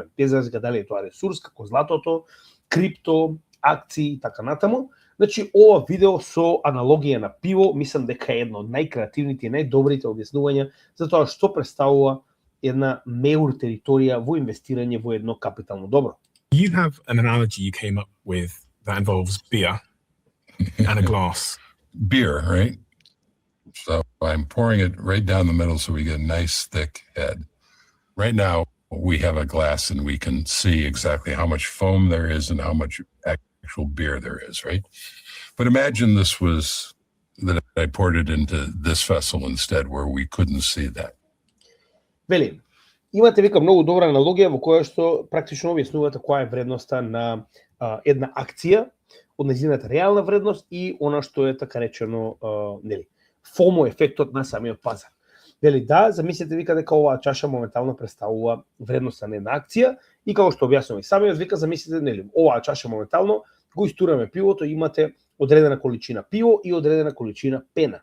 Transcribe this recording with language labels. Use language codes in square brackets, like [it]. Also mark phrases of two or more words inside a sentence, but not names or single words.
[mk] Без разлика дали е тоа ресурс, како златото, крипто, акции и така натаму. Значи, ова видео со аналогија на пиво, мислам дека е едно од најкреативните и најдобрите објаснувања за тоа што представува една меур територија во инвестирање во едно капитално добро. [en] You have an analogy you came up with that involves beer and a glass. Beer, right? So I'm pouring it right down the middle so we get a nice thick head. Right now, we have a glass and we can see exactly how much foam there is and how much actual beer there is, right? But imagine this was that I poured it into this vessel instead where we couldn't see that. [mk] Вели, имате вика многу добра аналогија во која што практично објаснувате која е вредноста на една акција, од нејзината реална вредност и она што е така речено, нели, FOMO ефектот на самиот пазар. Вели да, замислете вика дека оваа чаша моментално представува вредноста на една акција и како што објаснува и самиот вика замислете, нели, оваа чаша моментално го истураме пивото, имате одредена количина пиво и одредена количина пена.